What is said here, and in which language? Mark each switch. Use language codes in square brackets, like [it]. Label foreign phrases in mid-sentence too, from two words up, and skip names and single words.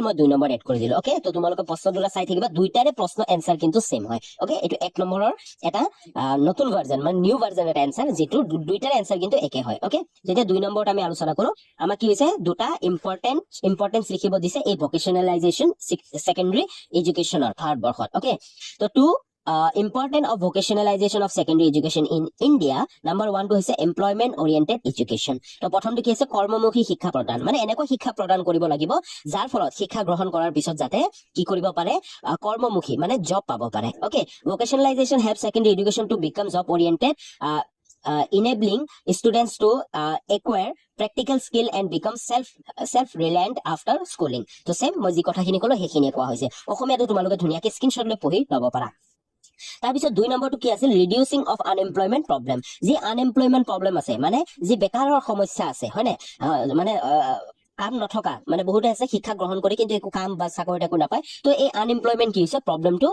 [as] মই 2 নম্বৰ এড কৰি দিলো ওকে তো তোমালোকে প্ৰশ্ন দুটা চাই থাকিবা দুইটাৰে প্ৰশ্ন এনসাৰ কিন্তু সেম হয় ওকে এটো 1 নম্বৰৰ এটা নতুন ভাৰ্জন মানে [en] new version [as] এটা এনসাৰ যেটো দুইটাৰে এনসাৰ কিন্তু একে হয় ওকে যেতিয়া 2 নম্বৰত আমি আলোচনা কৰো আমাৰ কি হৈছে দুটা ইম্পৰ্টেন্স লিখিব দিছে এই [en] vocationalization secondary education [as] ভাৰতবৰ্ষত ওকে তো টু [en] important of vocationalization of secondary education in India number 1 [as] to হৈছে [en] employment oriented education [as] তো প্ৰথমটো কি আছে কৰ্মমুখী শিক্ষা প্ৰদান মানে এনেকৈ শিক্ষা প্ৰদান কৰিব লাগিব যাৰ ফলত শিক্ষা গ্ৰহণ কৰাৰ পিছত যাতে কি কৰিব পাৰে কৰ্মমুখী মানে জব পাব পাৰে ওকে [en] vocationalization helps secondary education to become job oriented enabling students to acquire practical skill and become self reliant after schooling [as] তো সেম মই যি কথাখিনি কলো সেইখিনি কোৱা হৈছে অসমীয়াটো তোমালোকে ধুনীয়াকৈ স্ক্ৰীনশ্বট লৈ পঢ়ি ল'ব পাৰা তাৰপিছত 2 নম্বৰটো কি আছিল [en] reducing of unemployment problem [as] যি আনএমপ্লয়মেন্ট প্ৰবলেম আছে মানে যি বেকাৰৰ সমস্যা আছে হয়নে মানে কাম নথকা মানে বহুতে আছে শিক্ষা গ্ৰহণ কৰি কিন্তু একো কাম বা চাকৰি একো নাপায় তো এই আনএমপ্লয়মেন্ট কি হৈছে প্ৰবলেমটো